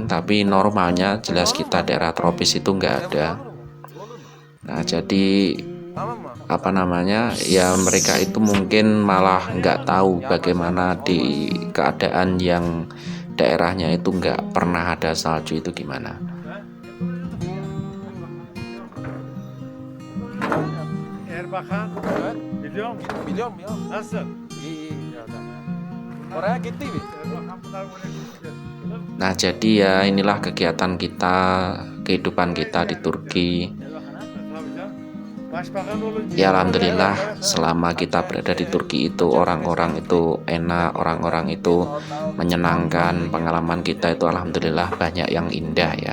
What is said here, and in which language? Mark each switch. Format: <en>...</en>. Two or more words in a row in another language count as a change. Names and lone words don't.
<id>Tapi normalnya jelas kita daerah tropis itu nggak ada. Nah, jadi ya mereka itu mungkin malah nggak tahu bagaimana di keadaan yang daerahnya itu nggak pernah ada salju itu gimana.</id> <tr>Erbakan, biliyor musun? Biliyorum ya. Nasıl? İyi, iyi adam ya. Oraya gitti mi?</tr> <id>Nah, jadi ya inilah kegiatan kita, kehidupan kita di Turki. Ya alhamdulillah, selama kita berada di Turki itu orang-orang itu enak, orang-orang itu menyenangkan, pengalaman kita itu alhamdulillah banyak yang indah ya.</id>